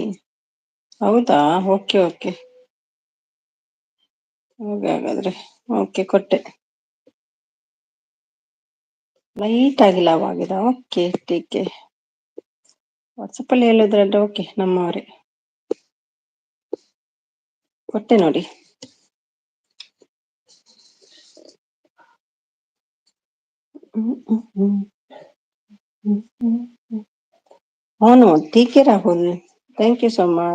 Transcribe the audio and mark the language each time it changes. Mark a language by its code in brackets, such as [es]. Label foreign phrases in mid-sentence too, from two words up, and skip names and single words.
[kn] ಹೌದಾ, [en] okay okay, [kn] ಹಾಗಾದ್ರೆ ಓಕೆ ಕೊಟ್ಟೆ. ಲೈಟ್ ಆಗಿ ಲಾವ್ ಆಗಿದೆ. ಓಕೆ ಟೀಕೆ, ವಾಟ್ಸಪ್ ಅಲ್ಲಿ ಹೇಳಿದ್ರಲ್ಲ. ಓಕೆ, ನಮ್ಮವರೇ, ಕೊಟ್ಟೆ ನೋಡಿ. [hi] हाँ ठीक है राहुल, [en] thank you so much.